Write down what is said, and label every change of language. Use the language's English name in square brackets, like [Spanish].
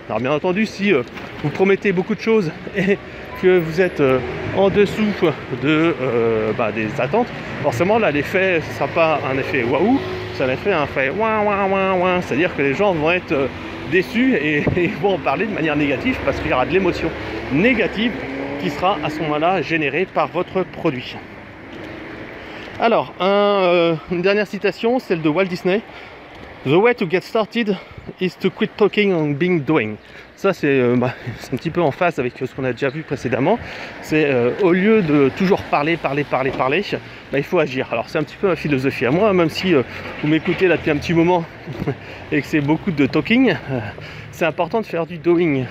[French] Alors bien entendu, si vous promettez beaucoup de choses et que vous êtes en dessous des attentes, forcément là l'effet ne sera pas un effet waouh, ça va être un effet ouin ouin ouin ouin. C'est-à-dire que les gens vont être déçus et vont en parler de manière négative, parce qu'il y aura de l'émotion négative qui sera à ce moment-là générée par votre produit. Alors, une dernière citation, celle de Walt Disney. [English] The way to get started is to quit talking and being doing. [French] Ça, c'est un petit peu en phase avec ce qu'on a déjà vu précédemment. C'est au lieu de toujours parler, il faut agir. Alors, c'est un petit peu ma philosophie à moi, même si vous m'écoutez là depuis un petit moment et que c'est beaucoup de talking, c'est important de faire du doing.